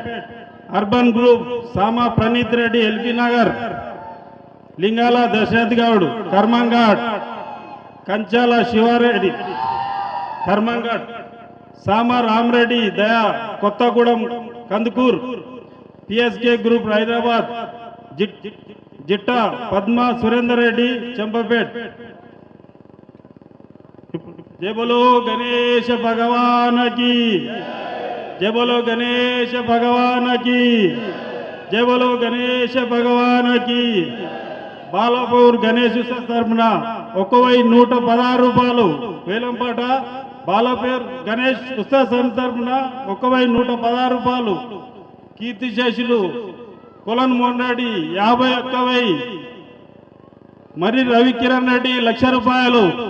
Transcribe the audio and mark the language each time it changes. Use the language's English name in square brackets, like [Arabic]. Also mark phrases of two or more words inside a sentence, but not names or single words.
[Telugu] అర్బన్ గ్రూప్ సామా ప్రణీత్ రెడ్డి ఎల్బీ నగర్, లింగాల దశరథ్ గౌడ్ కర్మంఘాట్, కంచాల శివారెడ్డి కర్మంఘాట్, సామా రామరెడ్డి దయా కొత్తగూడెం కందుకూర్, పిఎస్కే గ్రూప్ హైదరాబాద్, జిట్టా పద్మ సురేందర్ రెడ్డి చంపాపేట్. [Hindi] जय बोलो गणेश भगवान की, जय बोलो गणेश भगवान की, जय बोलो गणेश भगवान की. [Telugu] బాలాపూర్ గణేష్ ఉత్సవ తరఫున 1,116 రూపాయలు వేలంపాట. బాలాపూర్ గణేష్ ఉత్సవ సమితి తరఫున 1,116 రూపాయలు. కీర్తిశేషులు కొలన్ మోహన్ రెడ్డి 51,000, మరి రవికిరణ్ రెడ్డి 1,00,000 రూపాయలు.